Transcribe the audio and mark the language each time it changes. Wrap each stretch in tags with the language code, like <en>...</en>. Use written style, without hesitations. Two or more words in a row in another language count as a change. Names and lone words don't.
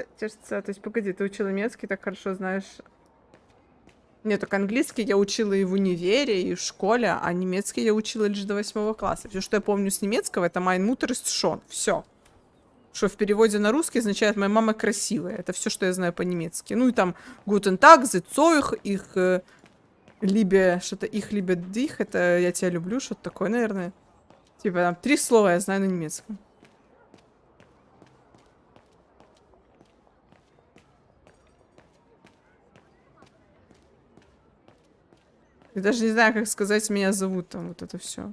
<ru>То есть, погоди, ты учила немецкий, так хорошо знаешь. Нет, так английский я учила и в универе, и в школе, а немецкий я учила лишь до 8 класса. Все, что я помню с немецкого, это</ru> <de>«Mein Mutter ist schon».</de> <ru>Все. Что в переводе на русский означает «моя мама красивая». Это все, что я знаю по-немецки. Ну и там</ru> <de>«Guten Tag», «The Zeug», «Ich liebe»,</de> <ru>что-то</ru> <de>«Ich liebe dich»,</de> <ru>это «я тебя люблю», что-то такое, наверное. Типа там 3 слова я знаю на немецком. Я даже не знаю, как сказать, меня зовут там, вот это все.</ru>